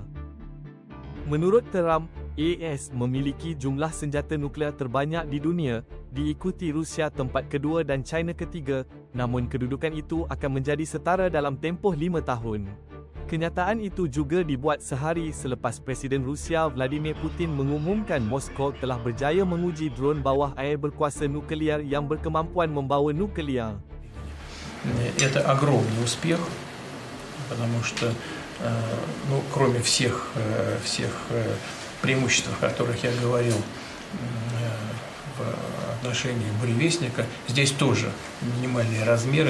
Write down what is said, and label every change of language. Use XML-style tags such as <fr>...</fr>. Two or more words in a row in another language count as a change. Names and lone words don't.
<ms>Menurut Trump, AS memiliki jumlah senjata nuklear terbanyak di dunia, diikuti Rusia tempat kedua dan China ketiga, namun kedudukan itu akan menjadi setara dalam tempoh 5 tahun. Kenyataan itu juga dibuat sehari selepas Presiden Rusia Vladimir Putin mengumumkan Moskow telah berjaya menguji dron bawah air berkuasa nuklear yang berkemampuan membawa nuklear.</ms> <ru>Это огромный успех, потому что, кроме всех преимуществ, о которых я говорил в отношении буревестника, здесь тоже минимальные размеры.</ru>